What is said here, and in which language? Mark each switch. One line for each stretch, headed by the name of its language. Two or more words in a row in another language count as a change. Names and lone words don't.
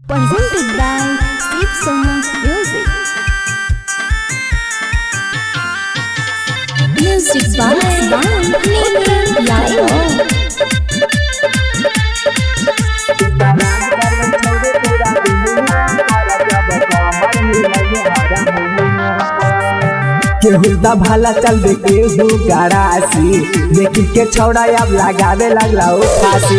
English: presented by Steve Sona Music. Music by Nini Live.
Bhojpuri: केहू दा भाला चल दे केहू गड़ासी देखी के छौड़ा अब लगावे लगला ओ फांसी।